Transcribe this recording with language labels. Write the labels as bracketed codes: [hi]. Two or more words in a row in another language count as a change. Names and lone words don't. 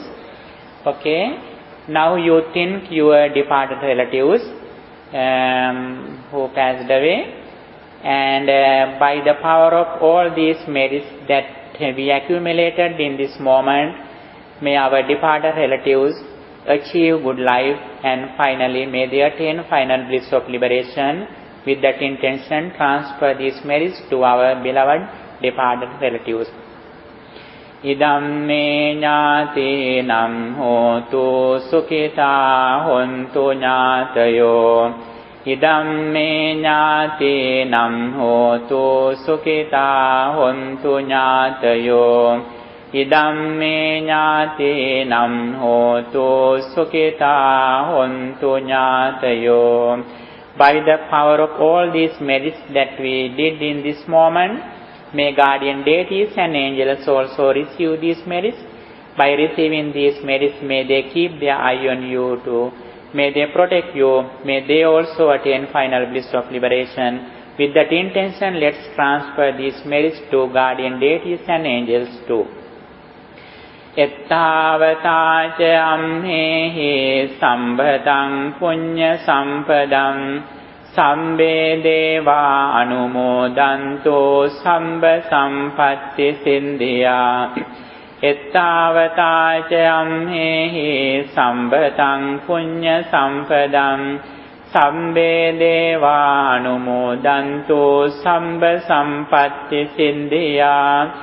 [en] Okay, now you think your departed relatives who passed away, and by the power of all these merits that we accumulated in this moment, may our departed relatives achieve good life, and finally may they attain final bliss of liberation. With that intention, transfer these merits to our beloved departed relatives. [pi] Idam me ñātīnam hotu sukhitā hontu ñātayo. Idam me ñātīnam hotu sukhitā hontu ñātayo. Idam me ñātīnam hotu sukhitā hontu ñātayo. [en] By the power of all these merits that we did in this moment, may guardian deities and angels also receive these merits. By receiving these merits, may they keep their eye on you too. May they protect you. May they also attain final bliss of liberation. With that intention, let's transfer these merits to guardian deities and angels too. [pi] Ettavata ca amhehi sambhataṃ puñña sampadam Sambe deva anumodanto samba sampatti sindhya. Ettavata ca amhehi sambhataṃ puñña sampadam Sambe deva anumodanto samba sampatti sindhya.